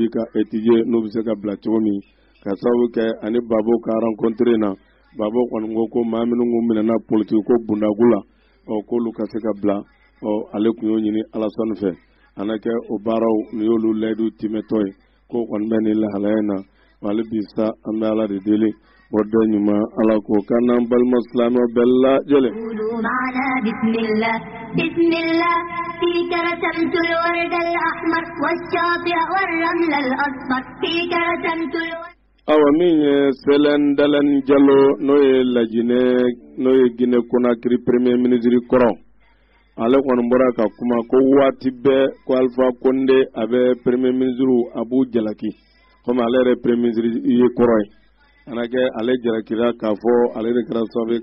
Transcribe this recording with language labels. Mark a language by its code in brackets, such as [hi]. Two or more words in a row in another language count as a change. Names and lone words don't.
[bm] bi ka étudier n'u bɛ se ka bila cogo min ka sababu kɛ ani Babo ka rencontre na Babo kɔni ko maa minnu kun minɛna politique ko bundagu la k'olu ka se ka bila ale kun y'o ɲini Alassane fɛ ana kɛ o baaraw ni y'olu layidu tiimɛtɔ ye ko kɔni bɛ nin lahalaya in na wali bi sa an bɛ Ala de deli o dɔ ɲuman Ala ko kan n'an balima silamɛw bɛɛ lajɛlen. [ar] بسم الله فيك رسمت الورد الأحمر والشاطئ والرمل الأصفر فيك رسمت الورد [bm] awa min ye Selen Dalen Jallo n'o ye Guinée Conakry [fr] premier ministre [bm] kɔrɔ ale kɔni bɔra ka kuma ko waati bɛɛ ko Alpha Condé a bɛ [fr] premier ministre [bm] Abu Jalaki comme ale yɛrɛ [fr] premier ministre [bm] ye kɔrɔ ye ana kɛ ale jalakira k'a fɔ ale de kɛra sababu ye